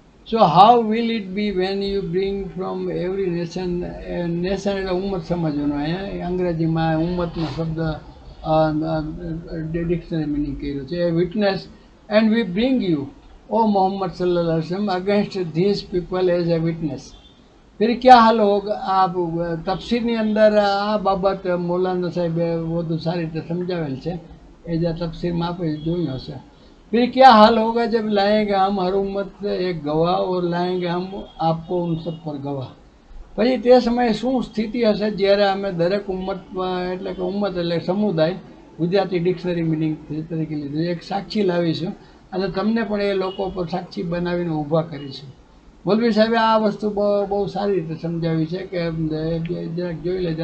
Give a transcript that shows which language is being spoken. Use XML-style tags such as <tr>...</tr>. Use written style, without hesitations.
<en>So how will it be when you bring from every nation, nation</en> <gu>એટલે ઉમ્મત સમજવાનો, અહીંયા અંગ્રેજીમાં ઉમ્મતનો શબ્દ ડિક્શનરી મિનિંગ કર્યો છે,</gu> <en>A witness and we bring you O Muhammad સલ્લલ્લાહુ અલૈહિ વસલ્લમ against this people as a witness.</en> <hi>फिर क्या हाल होगा.</hi> <gu>આ તફસીરની અંદર આ બાબત મૌલાના સાહેબે વધુ સારી રીતે સમજાવેલ છે, એ જે તફસીરમાં આપણે જોયું હશે.</gu> <hi>फिर क्या हाल होगा जब लाएंगे हम हर उम्मत से एक गवाह और लाएंगे हम आपको उन सब पर गवाह.</hi> <gu>પછી તે સમયે શું સ્થિતિ હશે જ્યારે અમે દરેક ઉમ્મત એટલે કે ઉમ્મત એટલે સમુદાય, ગુજરાતી ડિક્શનરી મિનિંગ તરીકે લીધું, એક સાક્ષી લાવીશું અને તમને પણ એ લોકો પર સાક્ષી બનાવીને ઊભા કરીશું. મોલવી સાહેબે આ વસ્તુ બહુ સારી રીતે સમજાવી છે કે જરાક જોઈ લેજે.</gu>